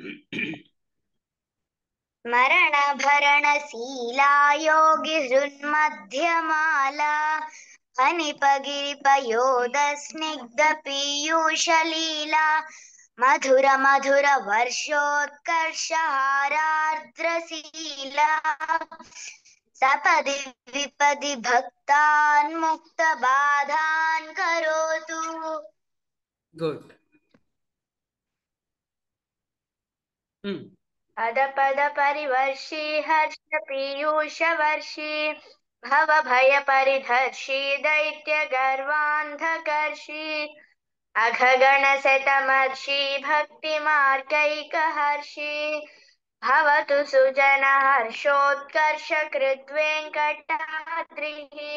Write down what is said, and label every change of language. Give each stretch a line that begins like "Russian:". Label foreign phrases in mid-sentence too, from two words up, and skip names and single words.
Sanskrit: మరణ భరణ శీలా యోగి హృన్మధ్యమాలా ఫణిపగిరిపయోద స్నిగ్ధ పీయూషలీలా మధుర మధుర వర్షోత్కర్ష హారార్ద్రశీలా సపది విపది భక్తాన్ ముక్త బాధాన్ కరోతు. గుడ్. पद परिवर्षी हर्ष पीयूष वर्षी भव भय परिधर्षी दैत्य गर्वान्धकर्षी अघगण शतमर्षी भक्ति मार्गैकहर्षि भवतु सुजन हर्षोत्कर्ष कृद्वेङ्कटाद्रिः